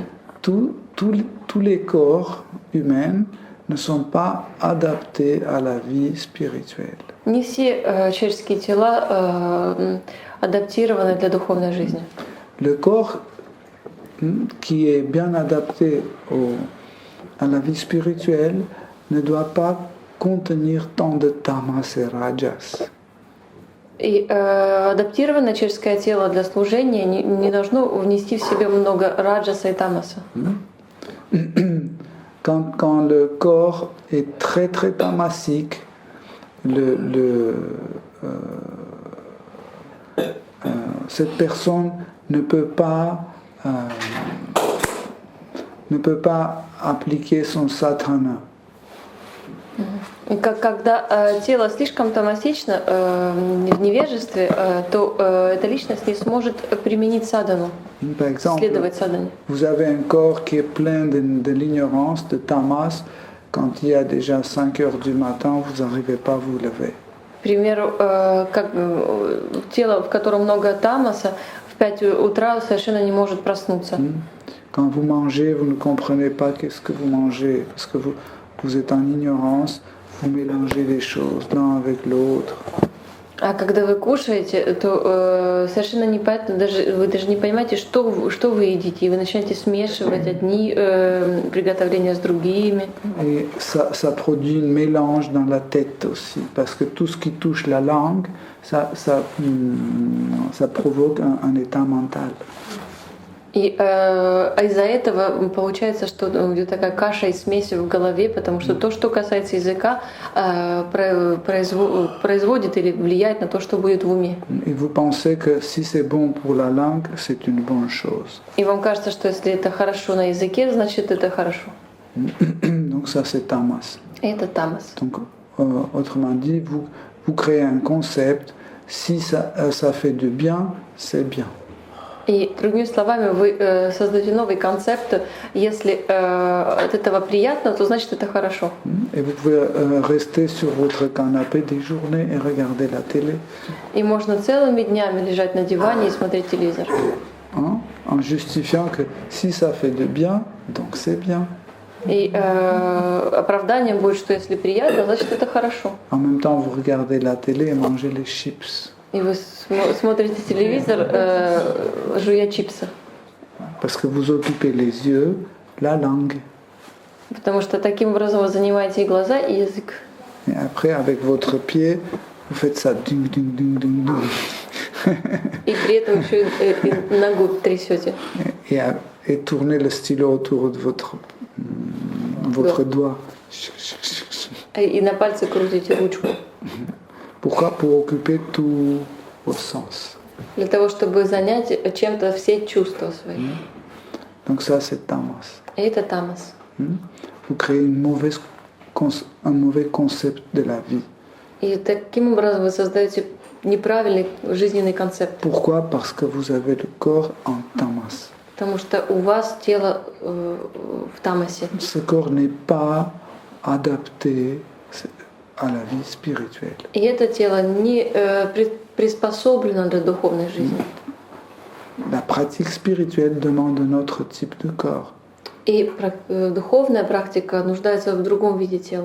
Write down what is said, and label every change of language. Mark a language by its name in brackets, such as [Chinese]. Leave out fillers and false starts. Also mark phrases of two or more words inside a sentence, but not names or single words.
[French] Tous les corps humains ne sont pas adaptés à la vie spirituelle. [Russian] Не все человеческие тела адаптированы для духовной жизни. [French] Le corps qui est bien adapté à la vie spirituelle ne doit pas contenir tant de tamas et rajas. [Russian] И адаптированное человеческое тело для служения не должно внести в себя много раджаса и тамаса. [French] Quand le corps est très très tamasique, cette personne ne peut pas appliquer son sadhana. [Russian] И когда тело слишком тамасично в невежестве, то эта личность не сможет применить садану, [French] Par exemple, [Russian] следовать садане. [French] vous avez un corps qui est plein de l'ignorance, de tamas. Quand il y a déjà 5 heures du matin, vous n'arrivez pas à vous lever. [Russian] К примеру, как тело, в котором много тамаса, в 5 утра совершенно не может проснуться. [French] Quand vous mangez, vous ne comprenez pas qu'est-ce que vous mangez, parce que vous êtes en ignorance, vous mélangez les choses l'un avec l'autre. [Russian] А когда вы кушаете, то совершенно непонятно, вы даже не понимаете, что вы едите, и вы начинаете смешивать одни приготовления с другими. [French] Et ça produit un mélange dans la tête aussi, parce que tout ce qui touche la langue, ça provoque un état mental. [Russian] И из-за этого получается, что идет такая каша и смесь в голове, потому что то, что касается языка, производит или влияет на то, что будет в уме. [French] Et vous pensez que si c'est bon pour la langue, c'est une bonne chose. [Russian] И вам кажется, что если это хорошо на языке, значит это хорошо. [French] Donc ça c'est tamas. [Russian] И это тамас. [French] Donc autrement dit, vous créez un concept, si ça fait du bien, c'est bien. [Russian] И другими словами, вы создаете новый концепт. Если от этого приятно, то значит это хорошо. [French] Et vous pouvez rester sur votre canapé des journées et regarder la télé. [Russian] И можно целыми днями лежать на диване и смотреть телевизор. [French] En justifiant que si ça fait du bien, donc c'est bien. [Russian] И оправданием будет, что если приятно, значит это хорошо. [French] En même temps, vous regardez la télé et mangez les chips. [Russian] И вы смотрите телевизор, жуя чипсы. [French] Parce que vous occupez les yeux, la langue. [Russian] Потому что таким образом вы занимаете и глаза, и язык. [French] Et après, avec votre pied, vous faites ça. Ding, ding, ding, ding, ding. [Russian] И при этом еще и ногу трясете. [French] Et tournez le stylo autour de votre doigt. [Russian] И на пальце крутите ручку. [French] Pourquoi? Pour occuper tous vos sens. [Russian] Для того, чтобы занять чем-то все чувства свои. [French] Donc ça, c'est tamas. [Russian] И это тамас. [French] Vous créez un mauvais concept de la vie. [Russian] И таким образом вы создаете неправильный жизненный концепт. [French] Pourquoi? Parce que vous avez le corps en tamas. [Russian] Потому что у вас тело в тамасе. [French] Ce corps n'est pas adapté à la vie spirituelle. [Russian] И это тело не приспособлено для духовной жизни. [French] La pratique spirituelle demande un autre type de corps. [Russian] И духовная практика нуждается в другом виде тела.